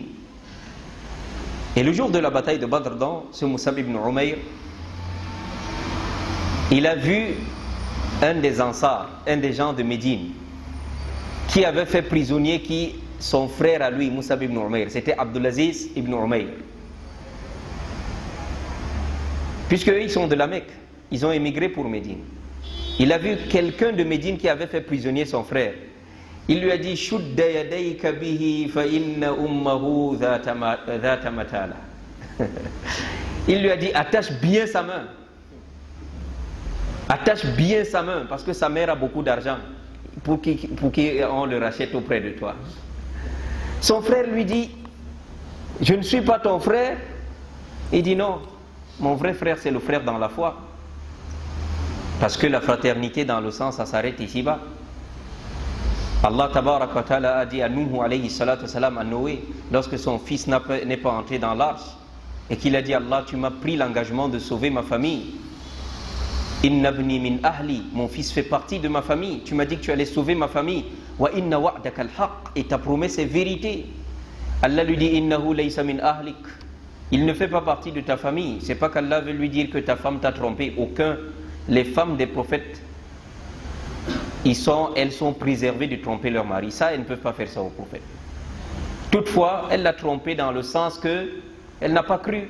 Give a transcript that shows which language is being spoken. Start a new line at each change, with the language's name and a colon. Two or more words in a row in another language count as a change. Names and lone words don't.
French: Et le jour de la bataille de Badr, dans ce Mus'ab ibn Umayr, il a vu un des Ansar, un des gens de Médine, qui avait fait prisonnier son frère à lui, Mus'ab ibn Umayr. C'était Abdulaziz ibn Umayr. Puisque eux, ils sont de la Mecque, ils ont émigré pour Médine. Il a vu quelqu'un de Médine qui avait fait prisonnier son frère. Il lui a dit,
Arabic: شد يديك به فإن أمه ذات متاع.
French: Il lui a dit, attache bien sa main. Attache bien sa main, parce que sa mère a beaucoup d'argent pour qu'on le rachète auprès de toi. Son frère lui dit, je ne suis pas ton frère. Il dit non, mon vrai frère c'est le frère dans la foi. Parce que la fraternité dans le sang, ça s'arrête ici-bas. Allah
Arabic: تبارك وتعالى
French: a dit à Nuh
Arabic: عليه الصلاة والسلام
French: à Noé, lorsque son fils n'est pas entré dans l'arche, et qu'il a dit, Allah, tu m'as pris l'engagement de sauver ma famille.
Arabic: إن ابني من أهلي,
French: mon fils fait partie de ma famille. Tu m'as dit que tu allais sauver ma famille.
Arabic: وإن وعدك الحق,
French: et ta promesse est vérité. Allah lui dit,
Arabic: إنه ليس من أهلك.
French: Il ne fait pas partie de ta famille. C'est pas qu'Allah veut lui dire que ta femme t'a trompé. Aucun. Les femmes des prophètes, elles sont préservées de tromper leur mari. Ça, elles ne peuvent pas faire ça au prophète. Toutefois, elle l'a trompé dans le sens que elle n'a pas cru.